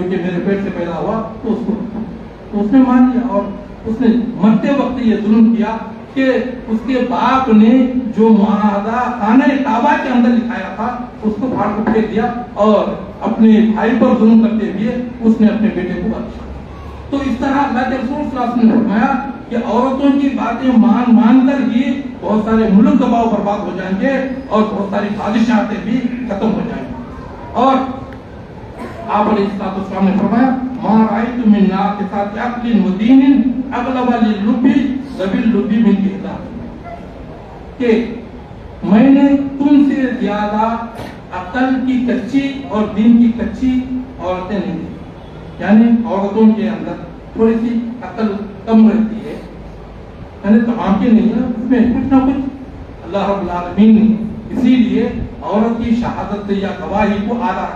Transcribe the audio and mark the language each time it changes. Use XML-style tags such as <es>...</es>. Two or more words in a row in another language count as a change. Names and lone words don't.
<ur>کہ میرے پیٹ سے پیدا ہوا تو اس کو، تو اس نے مان لیا، اور اس نے مرتے وقت یہ ظلم کیا کہ اس کے باپ نے جو معاہدہ خانہ کعبہ کے اندر لکھایا تھا اس کو پھاڑ پھوڑ کے دیا، اور اپنے بھائی پر ظلم کرتے ہوئے اس نے اپنے بیٹے کو بخشا۔ تو اس طرح اللہ کے رسول صلی اللہ علیہ وسلم نے فرمایا کہ عورتوں کی باتیں مان کر ہی بہت سارے ملک تباہ و برباد ہو جائیں گے اور بہت ساری بادشاہتیں بھی ختم ہو جائیں گی۔ اور آپ علیہ السلام نے فرمایا</ur> <ar>ما رأیت من ناقصات عقل و دین اغلب للب ذوی اللب من احدی،</ar> <ur>کہ میں نے تم سے زیادہ عقل کی کچی اور دین کی کچی عورتیں نہیں تھیں. یعنی عورتوں کے اندر تھوڑی سی عقل کم رہتی ہے, یعنی تمام کی نہیں ہے, اس میں کچھ نہ کچھ اللہ رب العالمین نے اسی لیے عورت کی شہادت یا گواہی کو اعلیٰ ہے.</ur>